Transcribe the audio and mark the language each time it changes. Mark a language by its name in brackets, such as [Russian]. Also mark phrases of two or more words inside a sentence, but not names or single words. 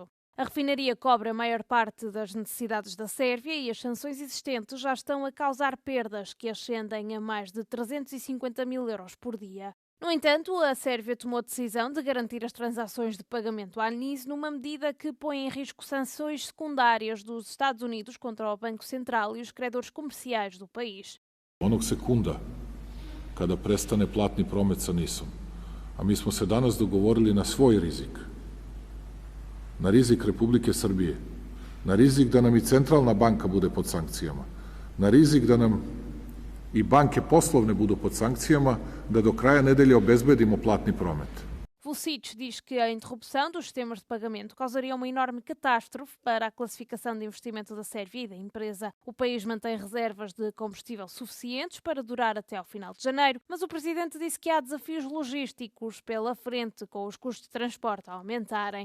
[Portuguese] A refinaria cobre a maior parte das necessidades da Sérvia e as sanções existentes já estão a causar perdas que ascendem a mais de 350 mil euros por dia. No entanto, a Sérvia tomou a decisão de garantir as transações de pagamento à NIS numa medida que põe em risco sanções secundárias dos Estados Unidos contra o Banco Central e os credores comerciais do país. [Serbian] Onog sekunda kada prestane platni promet sa NIS-om, a mi smo se danas dogovorili na svoj rizik, na rizik Republike Srbije, na rizik da nam i centralna banka bude pod sankcijama, na rizik da nam i banke poslovne budu pod sankcijama, da do kraja nedelje obezbedimo platni promet. [Portuguese] Vučić diz que a interrupção dos sistemas de pagamento causaria uma enorme catástrofe para a classificação de investimento da Sérvia e da empresa. O país mantém reservas de combustível suficientes para durar até ao final de janeiro, mas o presidente disse que há desafios logísticos pela frente, com os custos de transporte a aumentarem.